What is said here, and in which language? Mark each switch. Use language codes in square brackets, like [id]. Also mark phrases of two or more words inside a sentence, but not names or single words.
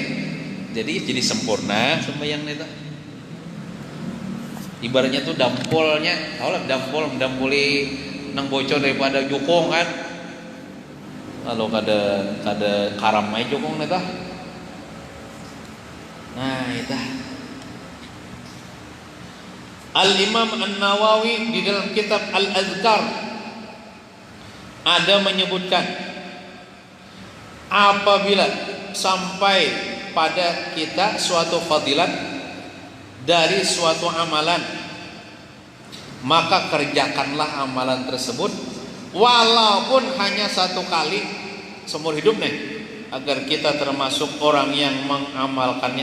[bjn] Jadi sempurna sembahyang itu. Ibaratnya tuh dampolnya, tahu lah mendampoli nang bocor daripada jukung kan. Kalau kada karam aja jukung itu. Nah itu. [id] Al-Imam An-Nawawi di dalam kitab Al-Azkar ada menyebutkan apabila sampai pada kita suatu fadilat dari suatu amalan, maka kerjakanlah amalan tersebut walaupun hanya 1 kali seumur hidup nih, agar kita termasuk orang yang mengamalkannya.